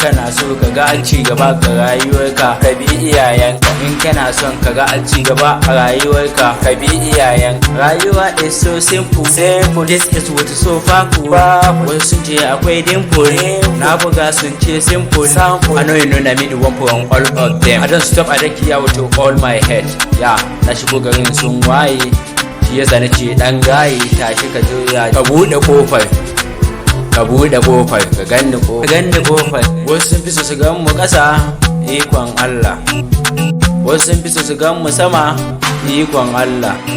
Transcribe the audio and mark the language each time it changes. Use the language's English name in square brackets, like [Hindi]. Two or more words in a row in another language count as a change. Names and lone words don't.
[Hausa] So ka ga an ci gaba ga rayuwarka, ka bi iyayenka. In kana son ka ga an ci gaba a rayuwarka, ka bi iyayenka. [English] Rayuwa is so simple. Simple. This is what is so powerful. Powerful. [Hausa] Wasu sun ce akwai dimple. Dimple. Na buga sun ce simple. Sample. [English] I know you know na me the one from all of them. I don't stop, I don't care with all my head. Yeah, [Hausa] na shigo garin sun waye. Shi yasa na ce, "Ɗan gaye, tashi ka juya, ka buɗe ƙofar, ka buɗe ƙofar, ka ganni ko-, ka ganni ƙofar." Wasu sun fi so su gan mu ƙasa, ikon Allah. Wasu sun fi so su gan mu sama, ikon Allah.